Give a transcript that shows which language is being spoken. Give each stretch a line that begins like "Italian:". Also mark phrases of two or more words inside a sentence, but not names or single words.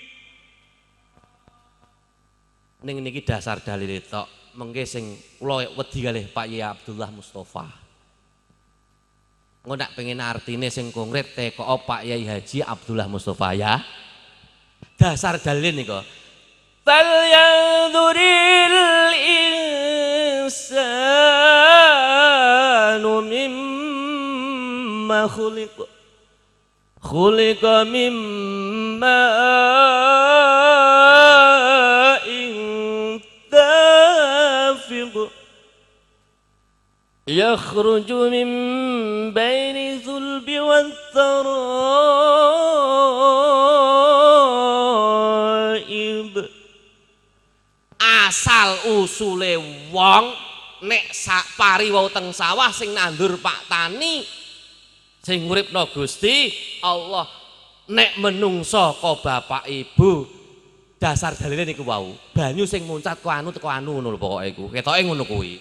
Javanese: Ning niki dasar dalile tok. Mengke sing kula wedi kalih Pak Yai Abdullah Mustofa. Engko nak pengen artine sing konkret teko Pak Yai Haji Abdullah Mustofa ya. Dasar dalile niku.
Arabic: فلينظر الإنسان مم خلق. خلق مما يخرج من بين الصلب والترائب.
Javanese: Asal usule wong nek sak pari wau teng sawah sing nandur Pak Tani sing uripno Gusti Allah, nek menungso ka bapak ibu dasar dalile niku wau banyu sing muncat ku anu teko anu ngono lho pokoke iku ketoke ngono kuwi.